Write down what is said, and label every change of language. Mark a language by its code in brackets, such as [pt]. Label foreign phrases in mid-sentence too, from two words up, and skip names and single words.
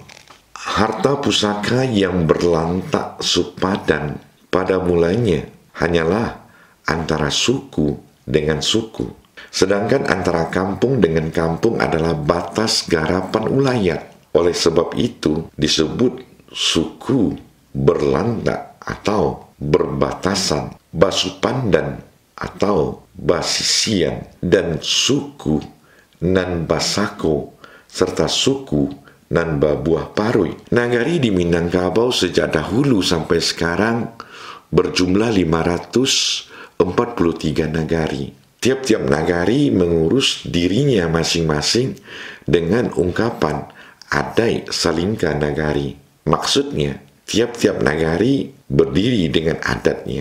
[id] Harta pusaka yang berlantak sepadan pada mulanya hanyalah antara suku dengan suku. Sedangkan antara kampung dengan kampung adalah batas garapan ulayat. Oleh sebab itu disebut suku berlantak atau berbatasan, [min] basupandan atau basisian, dan suku nan basako serta suku nan babuah parui. [id] Nagari di Minangkabau sejak dahulu sampai sekarang berjumlah 543 nagari. Tiap-tiap nagari mengurus dirinya masing-masing dengan ungkapan [min] adai salingka nagari. [id] Maksudnya, tiap-tiap nagari berdiri dengan adatnya.